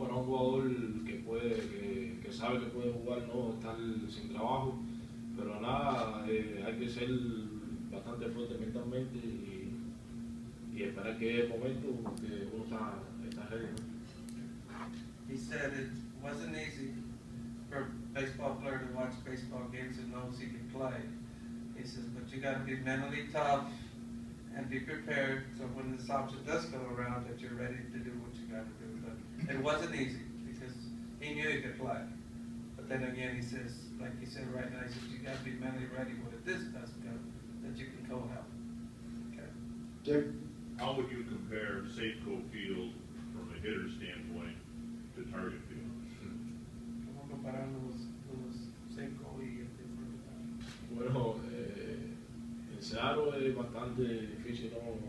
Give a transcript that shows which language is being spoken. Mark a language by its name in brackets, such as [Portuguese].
[Spanish] Para un jugador que sabe que puede jugar, ¿no? Estar sin trabajo. Pero nada, hay que ser bastante fuerte mentalmente y esperar que es el momento que uno está ready, ¿no? [English] He said it wasn't easy for a baseball player to watch baseball games and knows he can play. He says, but you got to be mentally tough and be prepared so when this option does come around that you're ready to do what you got to do. But it wasn't easy because he knew he could play. But then again, he says, like he said right now, he says, you got to be mentally ready when this does come, that you can go help. Okay. Dick? How would you compare Safeco Field from a hitter standpoint to Target Field? [Spanish] ¿Cómo comparar los Safeco y el de Bueno, el Seattle es bastante difícil, ¿no?